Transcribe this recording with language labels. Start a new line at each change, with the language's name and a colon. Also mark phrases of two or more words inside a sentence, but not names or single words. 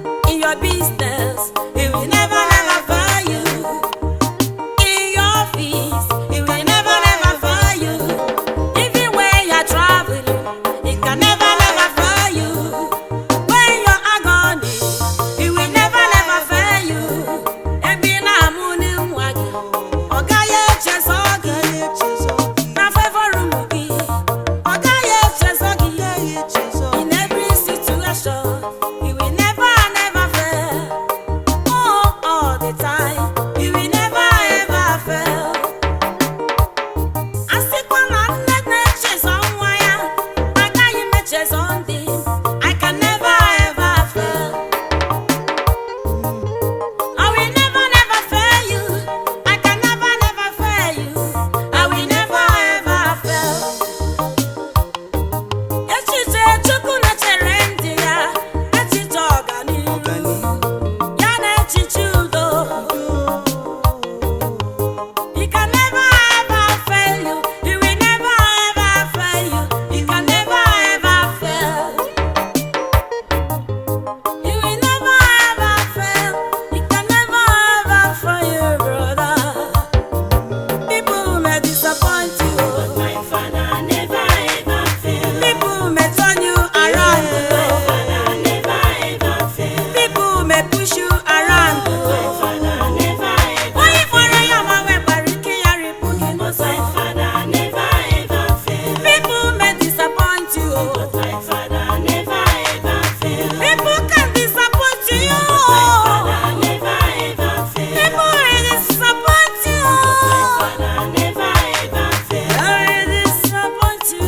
English: In your business, it will never ever fail you. In your office, it will never ever fail you. Even when you are traveling, it can never, never fail you. When your agony, it will never, never fail you.
Igbo: Ebi na-amụ n'ịnwa gị. Ọ gaghị echezọ gị. Na
English: favor room
Igbo: gị. Ọ gaghị echezọ gị.
English: In every situation, he will never, never fail. Oh, all the time, he will never, ever fail.
Igbo: A sịkwa na nne na-echezọ nwa ya, agaghị m echezọ ndị.
English: I can never, ever fail. I will never, never fail you. I can never, never fail you. I will never, ever fail.
Igbo: Echiche Chukwu na-echere ndị ya, echiche ọganihu, Ọganihu. ya na echiche udo.
English: He can never ever fail you. He will never ever fail you. He can never ever fail. He will never ever fail. He can never ever fail you, brother. People may disappoint you. Father never ever fail. People may turn you around. Father never ever fail. People may push you around. Father never ever
Igbo: Onye fọrọ ya ma wee gbara ike ya ripụ gị n'ụzọ.
English: My Father never ever fail. People may disappoint you. But my Father never ever fail. People can disappoint you. But my Father never ever fail. People will disappoint you. But my Father never ever fail. They will disappoint you.